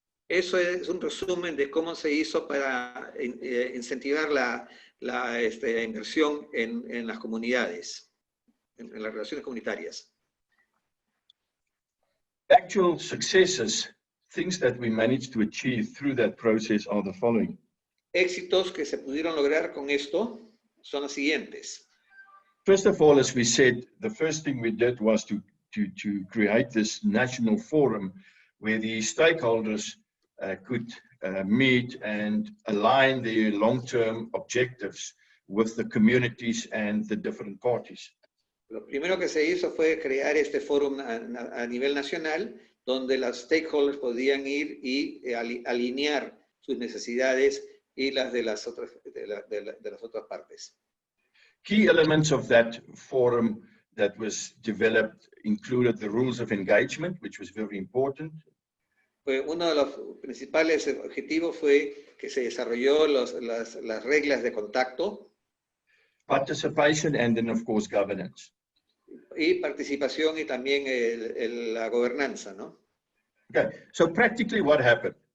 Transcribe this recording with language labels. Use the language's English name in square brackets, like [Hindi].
[Spanish] Eso es un resumen de cómo se hizo para incentivar la inversión en las comunidades, en las relaciones comunitarias. [English] Actual successes, things that we managed to achieve through that process are the following. [Spanish] Éxitos que se pudieron lograr con esto son los siguientes. [English] First of all, as we said, the first thing we did was to create this national forum where the stakeholders could meet and align their long-term objectives with the communities and the different parties. [Spanish] Lo primero que se hizo fue crear este foro a nivel nacional, donde los stakeholders podían ir y alinear sus necesidades y las de las otras partes. [English] Key elements of that forum that was developed included the rules of engagement, which was very important. [Spanish] Uno de los principales objetivos fue que se desarrolló las reglas de contacto. [English] Participation and then, of course, governance. [Spanish] Y participación y también la gobernanza, ¿no? [English] Okay, so practically what happened?